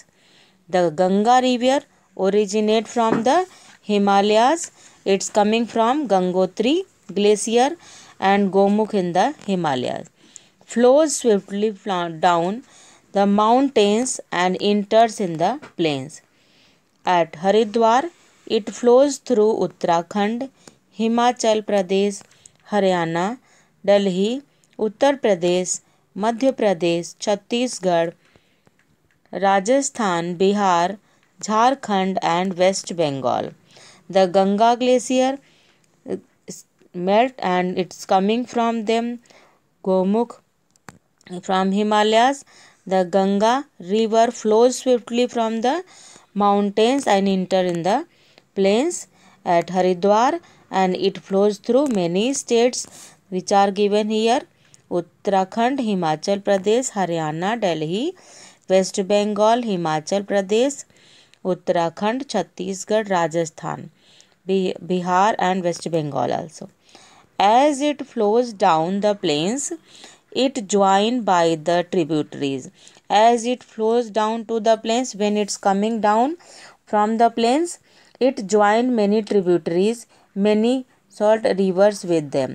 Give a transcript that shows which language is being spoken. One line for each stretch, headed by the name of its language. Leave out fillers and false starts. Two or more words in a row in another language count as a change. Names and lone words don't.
English: The Ganga river originates from the Himalayas. It's coming from Gangotri glacier and Gomukh in the Himalayas. Flows swiftly down the mountains and enters in the plains. At Haridwar, it flows through Uttarakhand, Himachal Pradesh, Haryana, Delhi, Uttar Pradesh, Madhya Pradesh, Chhattisgarh, Rajasthan, Bihar, Jharkhand and West Bengal. The Ganga glacier melt and it's coming from them Gomukh from Himalayas. The Ganga river flows swiftly from the mountains and enter in the plains at Haridwar, and it flows through many states which are given here: Uttarakhand, Himachal Pradesh, Haryana, Delhi, West Bengal, Himachal Pradesh, Uttarakhand, Chhattisgarh, Rajasthan, Bihar and West Bengal also. As it flows down the plains, it joined by the tributaries. As it flows down to the plains, when it's coming down from the plains, it joined many tributaries, many short rivers with them.